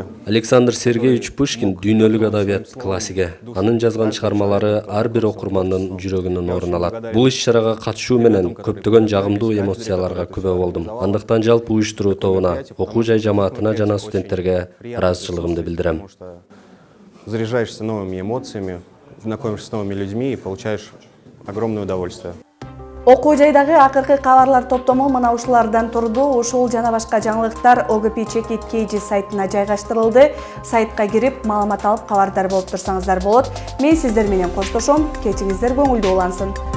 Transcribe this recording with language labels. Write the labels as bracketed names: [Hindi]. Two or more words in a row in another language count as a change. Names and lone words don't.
[Kyrgyz] Александр Сергеевич Пушкин дүйнөлүк адабият классиги. Анын жазган чыгармалары ар бир окурмандын жүрөгүнөн орун алат. Бул иш-чарага катышуу менен көптөгөн жагымдуу эмоцияларга күбө болдум. Андыктан жалпы уюштуруу тобуна, окуу жай жамаатына жана студенттерге ыраазычылыгымды билдирем. [Russian] Заряжаешься новыми эмоциями, знакомишься с новыми людьми и получаешь огромное удовольствие. [Kyrgyz] Окуу жайдагы акыркы кабарлар топтому мына ушулардан турду. Ушул жана башка жаңылыктар ОГП Чекит KG сайтына жайгаштырылды. Сайтка кирип, маалымат алып кабардар болуп турсаңыздар болот. Мен сиздер менен коштошом. Кечиңиздер көңүлдүү улансын.